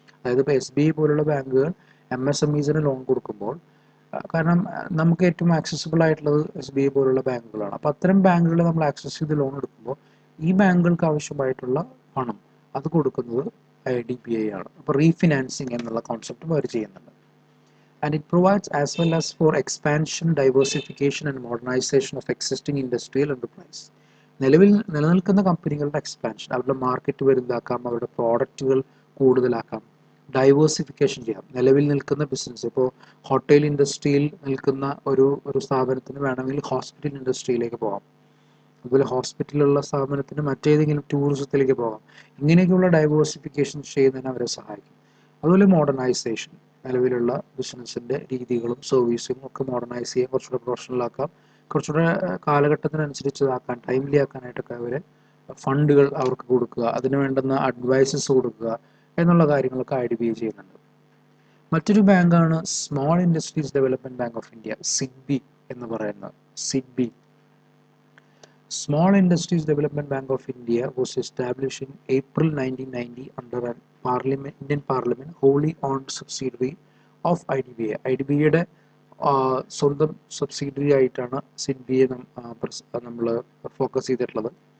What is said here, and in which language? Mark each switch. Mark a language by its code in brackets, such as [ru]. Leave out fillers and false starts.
[ml] അതായത് ഇപ്പോൾ SBI പോലുള്ള ബാങ്കുകൾ MSMEസിന് ലോൺ കൊടുക്കുമ്പോൾ, കാരണം നമുക്ക് ഏറ്റവും ആക്സസിബിൾ ആയിട്ടുള്ളത് SBI പോലുള്ള ബാങ്കുകളാണ്. അപ്പോൾ അത്തരം ബാങ്കുകളെ നമ്മൾ ആക്സസ് ചെയ്ത് ലോൺ എടുക്കുമ്പോൾ ഈ ബാങ്കുകൾക്ക് ആവശ്യമായിട്ടുള്ള പണം അത് കൊടുക്കുന്നത് IDBI ആണ്. അപ്പോൾ റീഫിനാൻസിങ് എന്നുള്ള കോൺസെപ്റ്റും അവർ ചെയ്യുന്നുണ്ട്. [en] And it provides as well as for expansion, diversification and modernization of existing industrial enterprise. [ml] നിലനിൽക്കുന്ന കമ്പനികളുടെ എക്സ്പാൻഷൻ, അവരുടെ മാർക്കറ്റ് വലുതാക്കാം, അവരുടെ പ്രോഡക്റ്റുകൾ കൂടുതലാക്കാം, ഡൈവേഴ്സിഫിക്കേഷൻ ചെയ്യാം. നിലവിൽ നിൽക്കുന്ന ബിസിനസ്, ഇപ്പോൾ ഹോട്ടൽ ഇൻഡസ്ട്രിയിൽ നിൽക്കുന്ന ഒരു സ്ഥാപനത്തിന് വേണമെങ്കിൽ ഹോസ്പിറ്റൽ ഇൻഡസ്ട്രിയിലേക്ക് പോകാം. അതുപോലെ ഹോസ്പിറ്റലുള്ള സ്ഥാപനത്തിന് മറ്റേതെങ്കിലും ടൂറിസത്തിലേക്ക് പോകാം. ഇങ്ങനെയൊക്കെയുള്ള ഡൈവേഴ്സിഫിക്കേഷൻ ചെയ്യുന്നതിന് അവരെ സഹായിക്കും. അതുപോലെ മോഡേണൈസേഷൻ, നിലവിലുള്ള ബിസിനസ്സിൻ്റെ രീതികളും സർവീസും ഒക്കെ മോഡേണൈസ് ചെയ്യാൻ, കുറച്ചുകൂടെ പ്രൊഫഷണലാക്കാം, കുറച്ചുകൂടെ കാലഘട്ടത്തിനനുസരിച്ചതാക്കാൻ, ടൈംലി ആക്കാനായിട്ടൊക്കെ അവരെ ഫണ്ടുകൾ അവർക്ക് കൊടുക്കുക, അതിന് വേണ്ടുന്ന അഡ്വൈസസ് കൊടുക്കുക എന്നുള്ള കാര്യങ്ങളൊക്കെ IDBI ചെയ്യുന്നുണ്ട്. മറ്റൊരു ബാങ്കാണ് small industries development bank of India, SIDBI എന്ന് പറയുന്നത്. [en] SIDBI, Small Industries Development Bank of India, was established in April 1990 under an Indian Parliament wholly owned subsidiary of IDBI. [ml] IDBIയുടെ സ്വന്തം സബ്സിഡിയറി ആയിട്ടാണ് SIDBIയെ നമ്മൾ ഫോക്കസ് ചെയ്തിട്ടുള്ളത്.